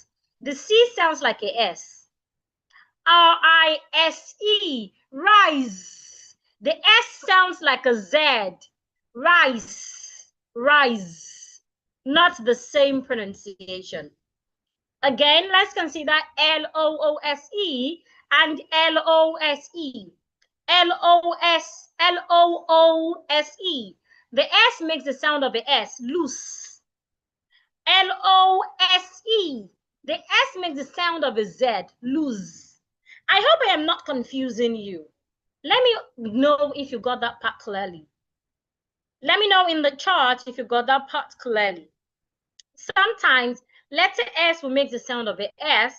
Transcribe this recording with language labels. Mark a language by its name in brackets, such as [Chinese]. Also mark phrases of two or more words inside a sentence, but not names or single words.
[English] The C sounds like a S. R-I-S-E, rise. The S sounds like a Z. Rise, rise. Not the same pronunciation. Again, let's consider L-O-O-S-E and L-O-S-E. L-O-O-S-E. The S makes the sound of the S, loose. L-O-S-E. The S makes the sound of a Z, loose. I hope I am not confusing you. Let me know if you got that part clearly. Let me know in the chart if you got that part clearly. Sometimes letter S will make the sound of a S.